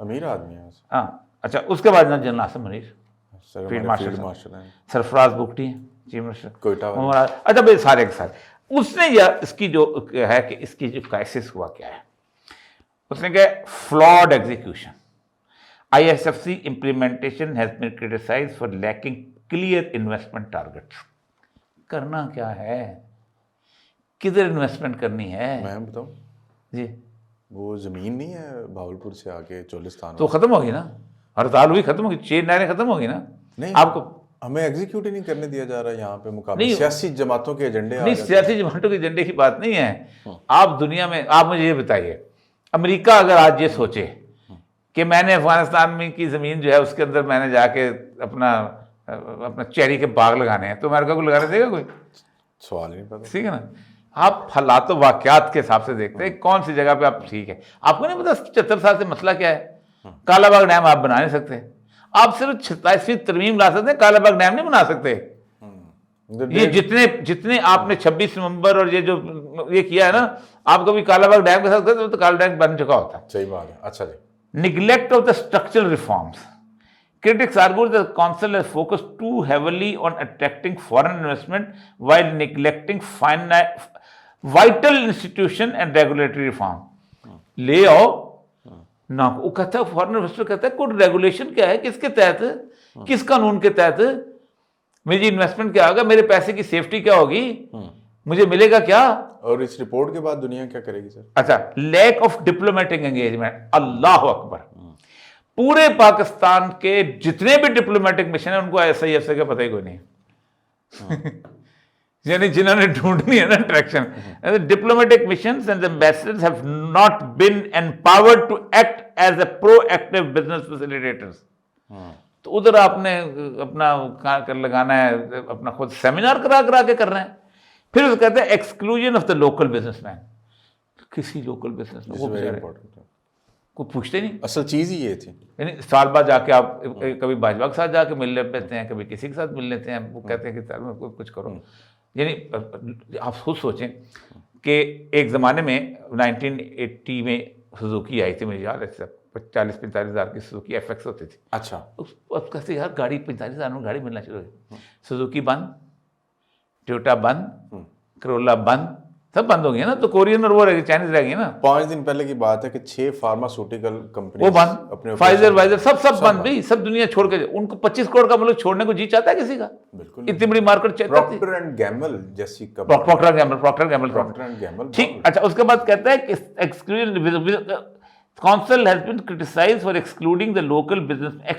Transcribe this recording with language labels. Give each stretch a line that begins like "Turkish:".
Urdu: امیر آدمی ہے. ہاں. اچھا, اس کے بعد general Asim Munir, field marshal, سرفراز بگٹی ہیں چیف منسٹر کوئٹہ. اچھا بھائی سارے کے سارے. اس نے اس کی جو ہے کہ اس کی جو کرائسس ہوا کیا ہے, اس نے کہا flawed execution.
English: ISFC implementation has been criticized for lacking clear investment targets.
Urdu: کرنا کیا ہے, کدھر انویسٹمنٹ کرنی ہے؟ میں بتاؤں جی, وہ زمین نہیں ہے بھاولپور سے آگے چولستان, تو ختم ہوگی نا, ہڑتال ہوئی, ختم ہوگی, 6 نہریں ختم ہوگی نا. نہیں, آپ کو ہمیں ایگزیکیوٹ ہی نہیں کرنے دیا جا رہا ہے یہاں پہ مقابلے. سیاسی جماعتوں کے ایجنڈے. نہیں, سیاسی جماعتوں کے ایجنڈے کی بات نہیں ہے. آپ دنیا میں, آپ مجھے یہ بتائیے, امریکہ اگر آج یہ سوچے کہ میں نے افغانستان میں کی زمین جو ہے اس کے اندر میں نے جا کے اپنا چیری کے باغ لگانے ہیں, تو امریکہ کو لگانے دے گا کوئی؟ سوال نہیں پتا. ٹھیک ہے نا. آپ حالات و واقعات کے حساب سے دیکھتے ہیں کون سی جگہ پہ آپ ٹھیک ہے. آپ کو نہیں پتا 75 سال سے مسئلہ کیا ہے, کالا باغ ڈیم آپ بنا نہیں سکتے. آپ صرف 27ویں ترمیم لا سکتے ہیں, کالا باغ ڈیم نہیں بنا سکتے. یہ جتنے آپ نے 26 نومبر اور یہ جو یہ کیا ہے نا, آپ کبھی کالا باغ ڈیم کے ساتھ کرتے تو کالا ڈیم بن چکا ہوتا. صحیح بات ہے. اچھا جی.
English: Neglect of the structural reforms. Critics argue that the council has focused too heavily on attracting foreign investment while neglecting vital institution and regulatory reform.
Urdu: لے آؤ نہ, وہ کہتا ہے فورن انویسٹر کہتا ہے کوئی ریگولیشن کیا ہے, کس کے تحت, کس قانون کے تحت میری انویسٹمنٹ کیا ہوگا, میرے پیسے کی سیفٹی کیا ہوگی, مجھے ملے گا کیا. اور اس رپورٹ کے بعد دنیا کیا کرے گی سر؟
English: اچھا, lack of diplomatic engagement.
Urdu: اللہ اکبر, پورے پاکستان کے جتنے بھی ڈپلومیٹک مشن ہیں ان کو SIFC کا پتہ ہی کوئی نہیں. یعنی جنہوں نے ڈھونڈنی ہے نا attraction.
English: Diplomatic missions and ambassadors have not been empowered to act as a proactive business facilitators.
Urdu: تو ادھر آپ نے اپنا لگانا ہے, اپنا خود سیمینار کرا کے کر رہے ہیں. پھر اس کہتے ہیں
English: Exclusion of the local businessman.
Urdu: کسی لوکل بزنس مین کو پوچھتے نہیں. اصل چیز ہی یہ تھی. یعنی سال بعد جا کے آپ کبھی باجوہ کے ساتھ جا کے مل لیتے ہیں, کبھی کسی کے ساتھ مل لیتے ہیں, وہ کہتے ہیں کہ سر میں کچھ کرو. یعنی آپ خود سوچیں کہ ایک زمانے میں 1980 میں سوزوکی آئی تھی, مجھے یاد ہے, 40-45 ہزار کی سوزوکی ایف ایکس ہوتی تھی. اچھا. اب کہتے یار گاڑی 45 ہزار میں گاڑی ملنا شروع ہوئی. سوزوکی بند, ٹویوٹا بند, کرولا بند, سب بند ہو گیا نا. تو کورین اور وہ رہ گئی, چائنیز رہ گئی نا. 5 دن پہلے کی بات ہے کہ 6 فارماسیوٹیکل کمپنی وہ بند, فائزر وائزر سب بند بھائی, سب دنیا چھوڑ کے. ان کو 25 کروڑ کا ملک چھوڑنے کو جی چاہتا ہے کسی کا؟ بالکل. اتنی بڑی مارکیٹ چاہتا ہے. پروکٹر اینڈ گیمبل جیسی پروکٹر گیمبل. ٹھیک. اچھا, اس کے بعد کہتا ہے کہ exclusion
English: Council has been criticized for excluding the local business.